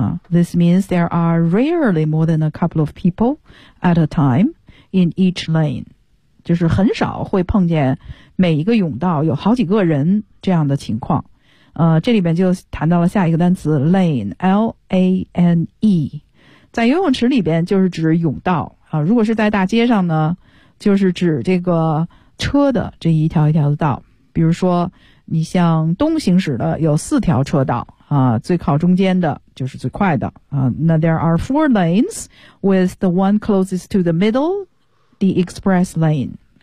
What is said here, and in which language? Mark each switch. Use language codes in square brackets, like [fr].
[en] This means there are rarely more than a couple of people at a time in each lane. [zh] 就是很少会碰见每一个泳道有好几个人这样的情况。这里边就谈到了下一个单词 lane,L-A-N-E。在游泳池里边就是指泳道。如果是在大街上呢，就是指这个车的这一条一条的道。比如说你向东行驶的有四条车道。最靠中间的就是最快的。 [en] 那 there are four lanes with the one closest to the middle, the express lane.